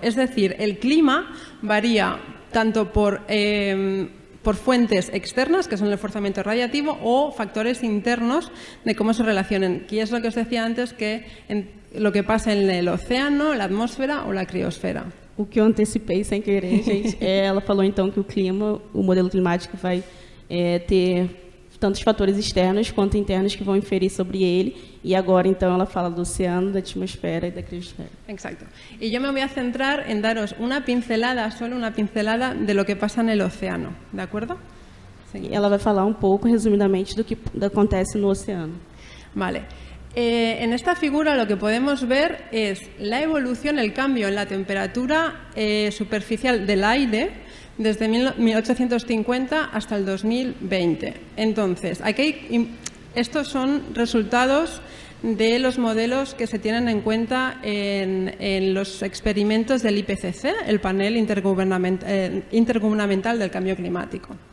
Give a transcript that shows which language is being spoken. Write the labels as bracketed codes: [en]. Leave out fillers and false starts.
[es] Es decir, el clima varía tanto por fuentes externas, que son el forzamiento radiativo, o factores internos de cómo se relacionan. Y es lo que os decía antes, que lo que pasa en el océano, la atmósfera o la criosfera. [pt] O que eu antecipei sem querer, gente, ela falou então que o modelo climático vai ter tantos fatores externos quanto internos que vão inferir sobre ele, e agora então ela fala do oceano, da atmosfera e da criosfera. [es] Exacto. Y yo me voy a centrar en daros una pincelada, solo una pincelada de lo que pasa en el océano, ¿de acuerdo? [pt] E ela vai falar pouco, resumidamente, do que acontece no oceano. [es] Vale. En esta figura lo que podemos ver es la evolución, el cambio en la temperatura superficial del aire desde 1850 hasta el 2020. Entonces, estos son resultados de los modelos que se tienen en cuenta en los experimentos del IPCC, el panel intergubernamental del cambio climático.